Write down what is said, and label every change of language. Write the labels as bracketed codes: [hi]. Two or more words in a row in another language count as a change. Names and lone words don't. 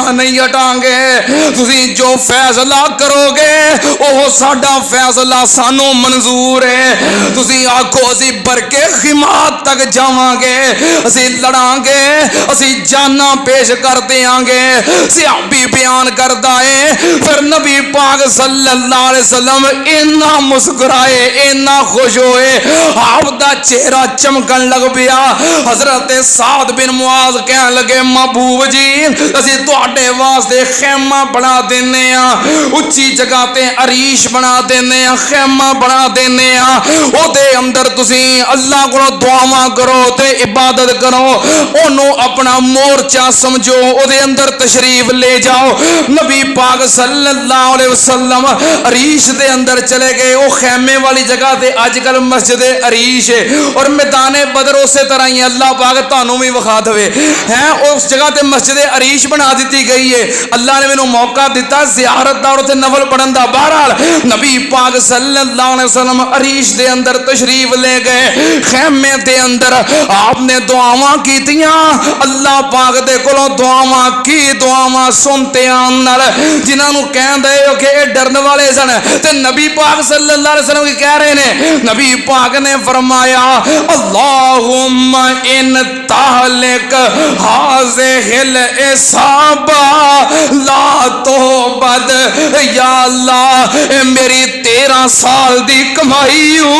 [pa] نہیں ہٹاں گے تسی جو فیصلہ کرو گے اوہ ساڈا فیصلہ سانوں منظور ہے تسی آکھو اسی برکے خمات تک جاواں گے اسی لڑاں گے اسی جاناں پیش کر دیں گے صحابی بیان کردا ہے فیر نبی پاک [ar] صلى الله عليه وسلم [pa] اِنّا مسکرائے اِنّا خوش ہوئے آپ دا چہرہ چمکن لگ پیا حضرت سعد بن معاذ کہن لگے محبوب جی اسی تہاڈے واسطے خیمہ بنا دینے اُچی جگہ تے عریش بنا دینے خیمہ بنا دینے اوہدے اندر تسی اللہ کولوں دعاواں کرو تے عبادت کرو اوہنوں اپنا مورچہ سمجھو اوہدے اندر تشریف لے جاؤ نبی پاک [ar] صلى الله عليه وسلم [pa] عریش دے اندر چلے گئے او خیمے والی جگہ تے اج کل مسجد عریش ہے اور میدانِ بدر اس طرح ہی اللہ پاک تہانوں بھی وکھا دیوے ہیں اس جگہ تے مسجد عریش بنا دی گئی ہے اللہ نے مینوں موقع دتا زیارت دا اور اوتھے نفل پڑھن دا بہرحال نبی پاک [ar] صلى الله عليه وسلم [pa] عریش دے اندر تشریف لے گئے خیمے دے اندر آپ نے دعاواں کیتیاں اللہ پاک دے کولوں دعاواں کی دعاواں سنتے آن نال جنہاں نوں کہندے ہو کہ ڈرن والے سن تے نبی پاک [ar] صلى الله عليه وسلم [pa] کہہ رہے نے نبی پاک نے فرمایا [ar] اللهم إن تهلك هذه العصابة لا تعبد [pa] یا اللہ میری 13 سال دی کمائی